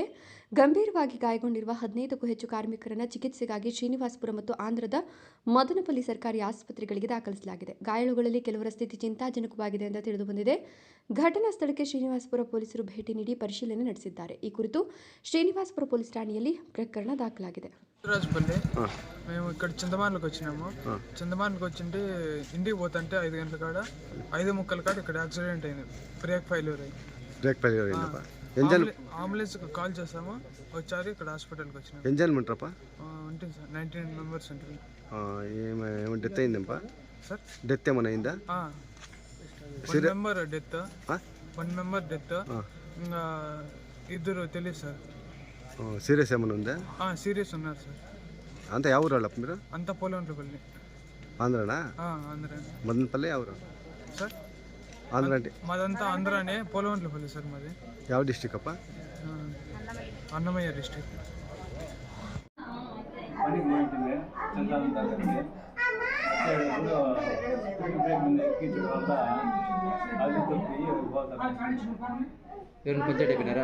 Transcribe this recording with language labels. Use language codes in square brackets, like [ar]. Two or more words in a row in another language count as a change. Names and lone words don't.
[kn] ಗಂಭೀರವಾಗಿ ಗಾಯಗೊಂಡಿರುವ 15ಕ್ಕೂ ಹೆಚ್ಚು ಕಾರ್ಮಿಕರನ್ನು ಚಿಕಿತ್ಸೆಗಾಗಿ ಶ್ರೀನಿವಾಸಪುರ ಮತ್ತು ಆಂಧ್ರದ ಮದನಪಲ್ಲಿ ಸರ್ಕಾರಿ ಆಸ್ಪತ್ರೆಗಳಿಗೆ ದಾಖಲಿಸಲಾಗಿದೆ. ಗಾಯಾಳುಗಳಲ್ಲಿ ಕೆಲವರ ಸ್ಥಿತಿ ಚಿಂತಾಜನಕವಾಗಿದೆ ಅಂತ ತಿಳಿದುಬಂದಿದೆ. ಘಟನಾ ಸ್ಥಳಕ್ಕೆ ಶ್ರೀನಿವಾಸಪುರ ಪೊಲೀಸರು ಭೇಟಿ ನೀಡಿ ಪರಿಶೀಲನೆ ನಡೆಸಿದ್ದಾರೆ. ಈ ಕುರಿತು ಶ್ರೀನಿವಾಸಪುರ ಪೊಲೀಸ್ ಠಾಣೆಯಲ್ಲಿ ಪ್ರಕರಣ ದಾಖಲಾಗಿದೆ. [te] మేము ఇక్కడ చింతమానులకు వచ్చినాము. చింతమానులకు వచ్చింటే ఇంటికి పోతుంటే 5 గంటల కాడ 5:30 కాడ ఇక్కడ యాక్సిడెంట్ అయింది. [en] brake failure [te] అయింది. [en] ambulance call [te] చేసాము, వచ్చారు. ఇక్కడ హాస్పిటల్కి వచ్చినాము. ఉంటుంది సార్, 19 మెంబర్స్ ఉంటుంది. డెత్ అయిందప్పా సార్? డెత్ ఏమైనా అయిందా? 1 [en] member death, [te] 1 [en] member death, [te] ఇంకా 2 తెలియదు సార్. సీరియస్ ఏమైనా ఉందా? సీరియస్ ఉన్నారు సార్. [kn] అంతా ಯಾವ ಊರು ಅಲ್ಲ మీరు? [te] అంతా పోలంట్లపల్లి. ఆంధ్రానా? ఆంధ్ర. మదనపల్లి ఎవరు సార్? ఆంధ్ర అంటే మాదంతా ఆంధ్రానే, పోలంట్లపల్లి సార్ మాది. ಯಾವ డిస్ట్రిక్ట్ అప్ప? అన్నమయ్య డిస్ట్రిక్ట్. ఎవరైనా పంచాయతీ అయిపోయినారా?